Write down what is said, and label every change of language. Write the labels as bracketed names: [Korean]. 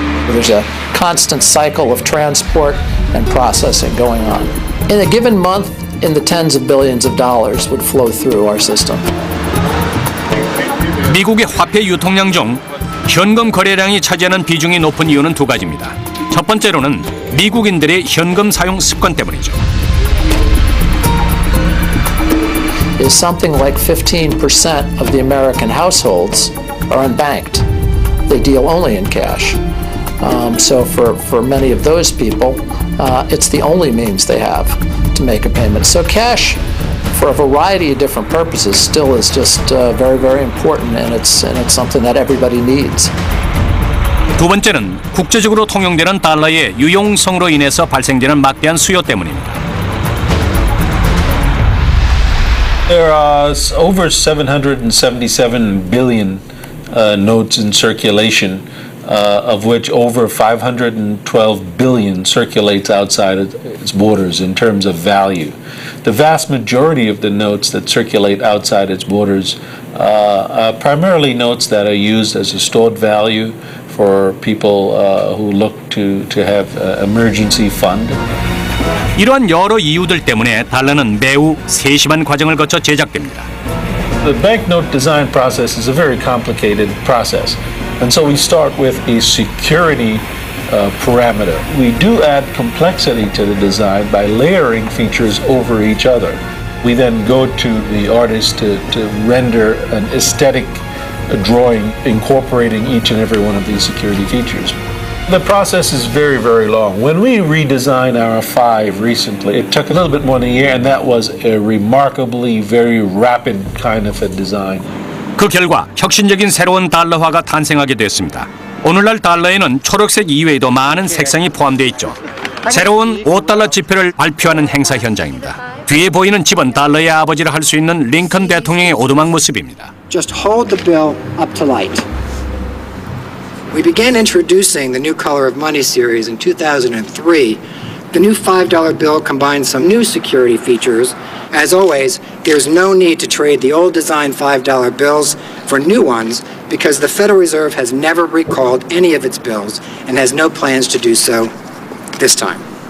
[English] There's a constant cycle of transport and processing going on. In a given month, in the tens of billions of dollars would flow through our system. [Korean] 미국의 화폐 유통량 중 현금 거래량이 차지하는 비중이 높은 이유는 두 가지입니다. 첫 번째로는 미국인들의 현금 사용 습관 때문이죠. [English] Is something like 15% of the American households are unbanked. They deal only in cash. So for many of those people, it's the only means they have to make a payment. So cash, for a variety of different purposes, still is just very, very important, and it's something that everybody needs. [Korean] 두 번째는 국제적으로 통용되는 달러의 유용성으로 인해서 발생되는 막대한 수요 때문입니다. [English] There are over 777 billion notes in circulation, of which over 512 billion circulates outside its borders in terms of value. The vast majority of the notes that circulate outside its borders are primarily notes that are used as a stored value for people who look to have emergency fund. [Korean] 이러한 여러 이유들 때문에 달러는 매우 세심한 과정을 거쳐 제작됩니다. [English] The banknote design process is a very complicated process. And so we start with a security parameter. We do add complexity to the design by layering features over each other. We then go to the artist to render an aesthetic drawing incorporating each and every one of these security features. The process is very, very long. When we redesigned our 5 recently, it took a little bit more than a year, and that was a remarkably very rapid kind of a design. [Korean] 그 결과 혁신적인 새로운 달러화가 탄생하게 됐습니다. 오늘날 달러에는 초록색 이외에도 많은 색상이 포함되어 있죠. 새로운 $5 지폐를 발표하는 행사 현장입니다. 뒤에 보이는 집은 달러의 아버지라 할 수 있는 링컨 대통령의 오두막 모습입니다. [English] Just hold the bill up to light. We began introducing the new Color of Money series in 2003. The new $5 bill combines some new security features. As always, there's no need to trade the old design $5 bills for new ones because the Federal Reserve has never recalled any of its bills and has no plans to do so this time.